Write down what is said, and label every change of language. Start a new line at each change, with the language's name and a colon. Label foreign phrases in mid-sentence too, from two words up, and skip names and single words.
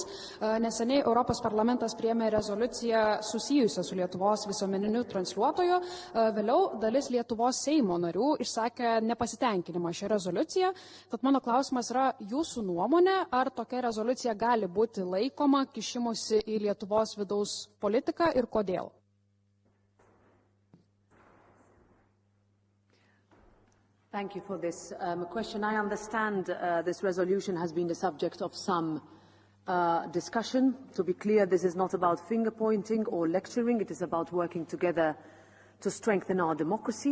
Lithuanian: Neseniai Europos parlamentas priėmė rezoliuciją susijusią su Lietuvos visuomeniniu transliuotoju. Vėliau dalis Lietuvos Seimo narių išsakė nepasitenkinimą šią rezoliuciją. Tad mano klausimas yra jūsų nuomonė, ar tokia rezoliucija gali būti laikoma kišimusi į Lietuvos vidaus politiką ir kodėl?
English: Thank you for this question. I understand this resolution has been the subject of some discussion. To be clear, this is not about finger-pointing or lecturing. It is about working together to strengthen our democracy.